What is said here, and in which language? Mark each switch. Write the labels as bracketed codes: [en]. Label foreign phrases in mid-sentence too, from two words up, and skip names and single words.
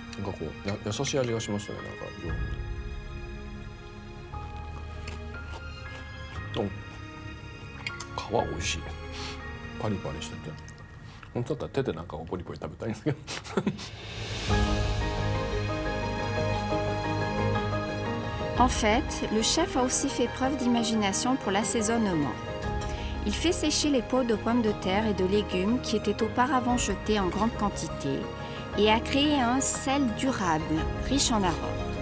[ja] こう優しい味がしますよね、なんか料理に。皮美味しい。パリパリしてて。本当だったら手でなんかポリポリ食べたいんですけど。 [fr] En fait, le chef a aussi fait preuve d'imagination pour l'assaisonnement. Il fait sécher les peaux de pommes de terre et de légumes qui étaient auparavant jetés en grande quantité et a créé un sel durable, riche en arômes.